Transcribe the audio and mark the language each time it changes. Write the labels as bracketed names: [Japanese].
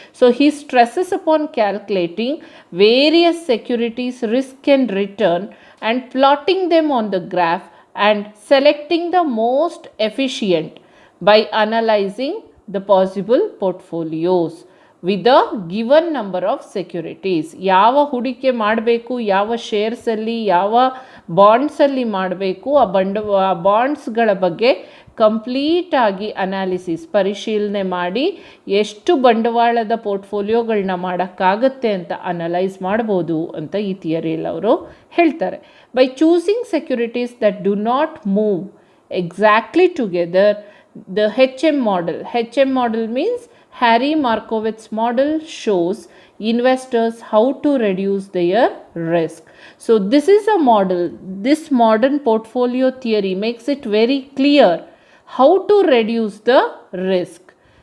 [English] So he stresses upon calculating various securities risk and return and plotting them on the graph and selecting the most efficient by analyzing the possible portfolios with a given number of securities. [Kannada] ಯಾವ ಹೂಡಿಕೆ ಮಾಡಬೇಕು, ಯಾವ ಶೇರ್ಸಲ್ಲಿ, ಯಾವ ಬಾಂಡ್ಸಲ್ಲಿ ಮಾಡಬೇಕು, ಆ ಬಾಂಡ್ಸ್ಗಳ ಬಗ್ಗೆ ಕಂಪ್ಲೀಟಾಗಿ analysis ಪರಿಶೀಲನೆ ಮಾಡಿ ಎಷ್ಟು ಬಂಡವಾಳದ ಪೋರ್ಟ್ಫೋಲಿಯೋಗಳನ್ನ ಮಾಡೋಕ್ಕಾಗತ್ತೆ ಅಂತ ಅನಲೈಸ್ ಮಾಡ್ಬೋದು ಅಂತ ಈ ಥಿಯರಿಯಲ್ಲಿ ಅವರು ಹೇಳ್ತಾರೆ. [English] By choosing securities that do not move exactly together, the HM model means Harry Markowitz model shows investors how to reduce their risk. So this is a model, this modern portfolio theory makes it very clear how to reduce the risk.